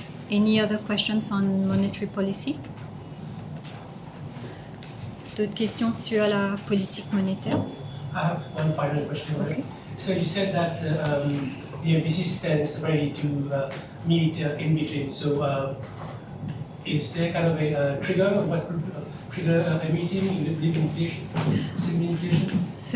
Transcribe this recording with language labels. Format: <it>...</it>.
<en>Any other questions on monetary policy?</en> <fr>D'autres questions sur la politique monétaire?</fr> <en>I have one final question. Okay. So you said that the MPC stands ready to meet in between. So is there kind of a trigger? What would trigger a meeting? Lead inflation, similar inflation?</en>